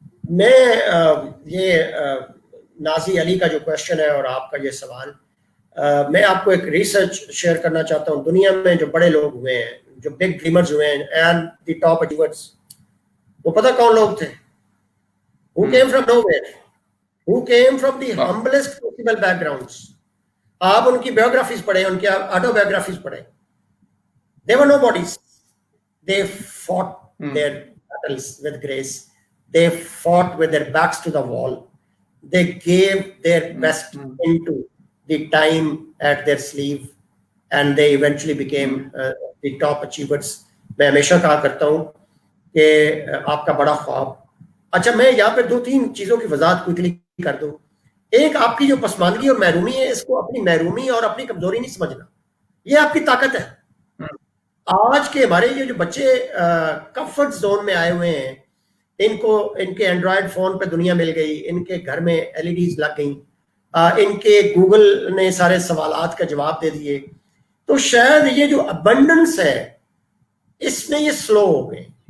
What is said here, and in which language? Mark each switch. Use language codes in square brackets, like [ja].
[ur] میں یہ نازی علی کا جو کوشچن ہے اور آپ کا یہ سوال, میں آپ کو ایک ریسرچ شیئر کرنا چاہتا ہوں. دنیا میں جو بڑے لوگ ہوئے ہیں جو بگ ڈریمرز ہوئے ہیں [en] and the top achievers, [ur] وہ پتہ کون لوگ تھے؟ [en] who came from nowhere, who came from the humblest possible backgrounds. [ur] آپ ان کی biographies پڑھیں, ان کی autobiographies پڑھیں. [en] They were nobodies. They fought their battles with grace. They fought with their backs to the wall. They gave their best into the time at their sleeve, and they eventually became the top achievers. [ur] میں ہمیشہ کہا کرتا ہوں کہ آپ کا بڑا خواب, اچھا میں یہاں پہ 2-3 چیزوں کی وضاحت کوئکلی کر دوں. ایک, آپ کی جو پسماندگی اور محرومی ہے, اس کو اپنی محرومی اور اپنی کمزوری نہیں سمجھنا, یہ آپ کی طاقت ہے. آج کے ہمارے یہ جو بچے کمفرٹ زون میں آئے ہوئے ہیں, ان کے اینڈرائڈ فون پہ دنیا مل گئی, ان کے گھر میں LEDs لگ گئیں, ان کے گوگل نے سارے سوالات کا جواب دے دیے, تو شاید یہ جو ابنڈنس ہے اس میں یہ سلو ہو گئے.